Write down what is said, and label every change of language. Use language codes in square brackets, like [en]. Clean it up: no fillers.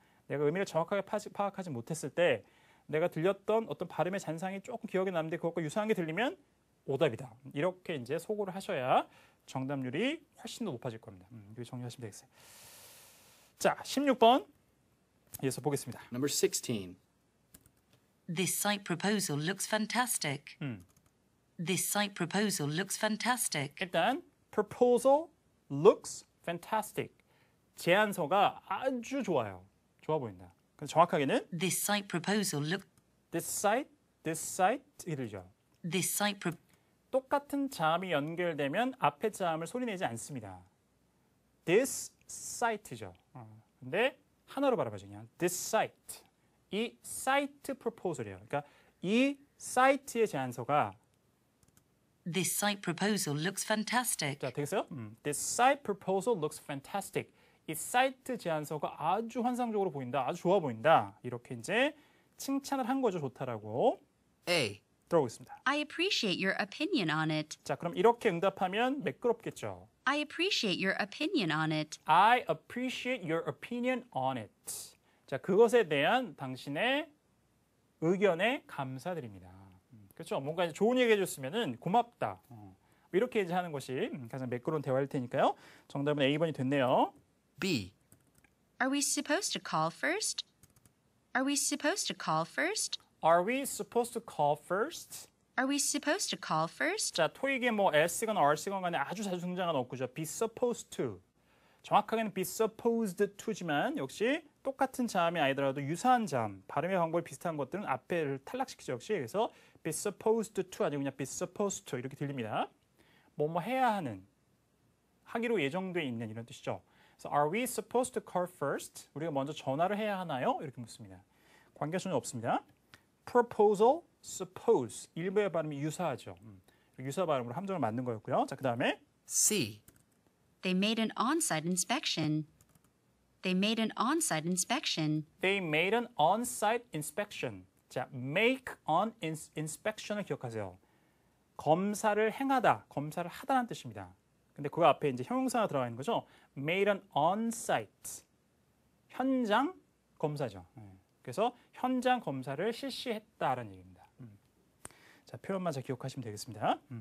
[ko] 내가 의미를 정확하게 파악하지 못했을 때 내가 들렸던 어떤 발음의 잔상이 조금 기억에 남는데 그것과 유사한 게 들리면 오답이다. 이렇게 이제 소구를 하셔야 정답률이 훨씬 더 높아질 겁니다. 이거 정리하시면 되겠어요. 자, 16번 이어서 보겠습니다. [en] Number 16. This site proposal looks fantastic. This site proposal looks fantastic. 일단 proposal looks fantastic. [ko] 제안서가 아주 좋아요. 좋아 보인다. 근데 정확하게는 [en] This site proposal look. this site 이렇게 들리죠. This site pro. [ko] 똑같은 자음이 연결되면 앞에 자음을 소리내지 않습니다. This site죠. 근데 하나로 발음하죠. [en] 그냥 this site. [ko] 이 site proposal이에요. 그러니까 이 사이트의 제안서가 [en] This site proposal looks fantastic. [ko] 자, 되겠어요? [en] This site proposal looks fantastic. [ko] 이 사이트 제안서가 아주 환상적으로 보인다. 아주 좋아 보인다. 이렇게 이제 칭찬을 한 거죠. 좋다라고. [en] A. [ko] 들어보겠습니다. [en] I appreciate your opinion on it. [ko] 자, 그럼 이렇게 응답하면 매끄럽겠죠. [en] I appreciate your opinion on it. I appreciate your opinion on it. [ko] 자, 그것에 대한 당신의 의견에 감사드립니다. 그렇죠? 뭔가 이제 좋은 얘기 해줬으면은 고맙다. 이렇게 이제 하는 것이 가장 매끄러운 대화일 테니까요. 정답은 A번이 됐네요. [en] B. Are we supposed to call first? Are we supposed to call first? Are we supposed to call first? Are we supposed to call first? [ko] 자, 토익에 뭐 S건 R건 간에 아주 자주 등장하는 어구죠. [en] be supposed to. [ko] 정확하게는 be supposed to지만 역시 똑같은 자음이 아니더라도 유사한 자음, 발음의 방법이 비슷한 것들은 앞에를 탈락시키죠. 역시 그래서 be supposed to 아니고 그냥 be supposed to 이렇게 들립니다. 뭐뭐 해야 하는, 하기로 예정돼 있는 이런 뜻이죠. [en] 그래서 are we supposed to call first? [ko] 우리가 먼저 전화를 해야 하나요? 이렇게 묻습니다. 관계수는 없습니다. proposal, suppose 일부의 발음이 유사하죠. 유사 발음으로 함정을 만든 거였고요. 자, 그 다음에 [en] C. They made an on-site inspection. They made an on-site inspection. They made an on-site inspection. [ko] 자, make on inspection을 기억하세요. 검사를 행하다, 검사를 하다라는 뜻입니다. 근데 그 앞에 이제 형용사가 들어가 있는 거죠. [en] Made an on-site. [ko] 현장 검사죠. 그래서 현장 검사를 실시했다라는 얘기입니다. 자, 표현만 잘 기억하시면 되겠습니다.